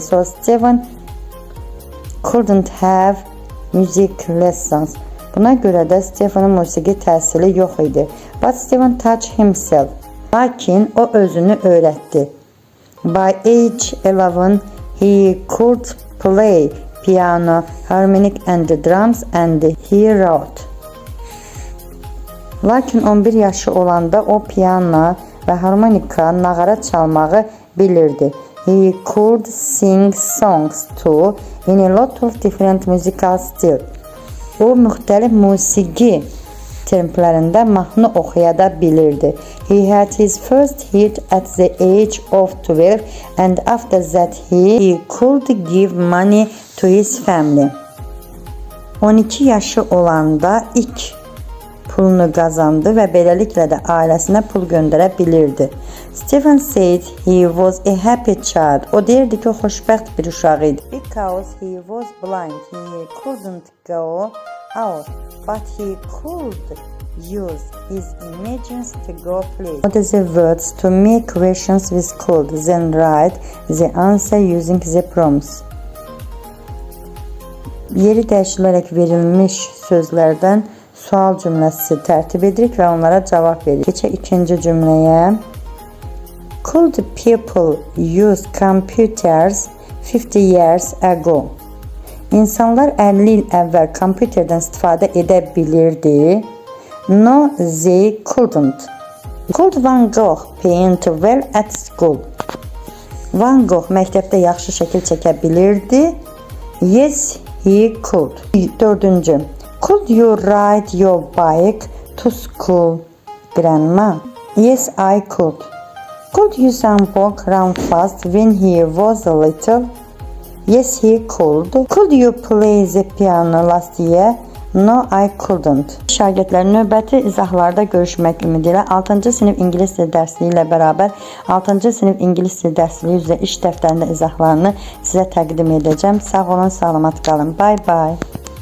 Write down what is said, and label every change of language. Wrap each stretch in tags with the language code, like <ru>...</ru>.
<en>So Stephen couldn't have music lessons.</en> <az>Buna görə də Stephen'ın musiqi təhsili yox idi.</az> <en>But Stephen taught himself.</en> <az>Lakin o özünü öyrətdi.</az> <en>By age 11, he could play piano, harmonic and drums and he wrote.</en> <az>Lakin 11 yaşı olanda o piano və harmonika, nağara çalmağı bilirdi.</az> <en>He could sing songs too in a lot of different musical styles.</en> <az>O müxtəlif musiqi templərində mahnı oxuya da bilirdi.</az> <en>He had his first hit at the age of 12 and after that he could give money to his family.</en> <az>12 yaşı olanda ilk pulunu qazandı və beləliklə də ailəsinə pul göndərə bilirdi.</az> <en>Stephen said he was a happy child.</en> <az>O deyirdi ki, o xoşbəxt bir uşaq idi.</az> <en>Because he was blind, he couldn't go out, but he could use his imagination to go play. What is the words to make questions with could, then write the answer using the prompts.</en> <az>Yeri dəyişilərək verilmiş sözlərdən sual cümləsi tərtib edirik və onlara cavab veririk. Keçək ikinci cümləyə.</az> <en>Could people use computers 50 years ago?</en> <az>İnsanlar 50 il əvvəl kompüterdən istifadə edə bilirdi.</az> <en>No, they couldn't. Could Van Gogh paint well at school?</en> <az>Van Gogh məktəbdə yaxşı şəkil çəkə bilirdi.</az> <en>Yes, he could. 4-cü. Could you ride your bike to school, Grandma? Yes, I could. Could Usain Bolt run fast when he was little? Yes, he could. Could you play the piano last year? No, I couldn't.</en> <az>Şagirdlərin növbəti izahlarda görüşmək ümidi ilə 6-cı sinif ingilis dili dərsliyi ilə bərabər 6-cı sinif ingilis dili dərsliyi üzrə iş dəftərində izahlarını sizə təqdim edəcəm. Sağ olun, salamat qalın. Bye bye.</az>